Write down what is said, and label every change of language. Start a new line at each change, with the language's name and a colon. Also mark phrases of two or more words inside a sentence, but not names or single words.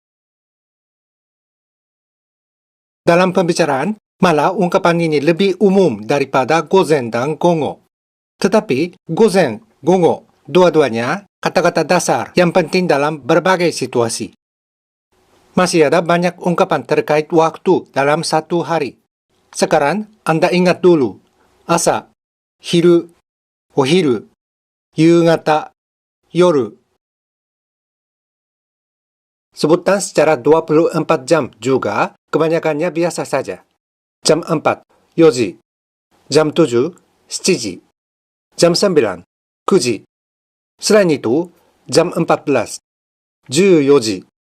Indonesian: Dalam pembicaraan, malah ungkapan ini lebih umum daripada gozen dan gogo. Tetapi,
Japanese: 午前、午後,
Indonesian: dua-duanya kata-kata dasar yang penting dalam berbagai situasi. Masih ada banyak ungkapan terkait waktu dalam satu hari. Sekarang, Anda ingat dulu. Asa,
Japanese: 昼、お昼、夕方、夜.
Indonesian: Sebutan secara 24 jam juga kebanyakannya biasa saja. Jam 4, 4ji. Jam 7, 7ji. Jam 9, 9ji. Selain itu, jam 14, 14ji.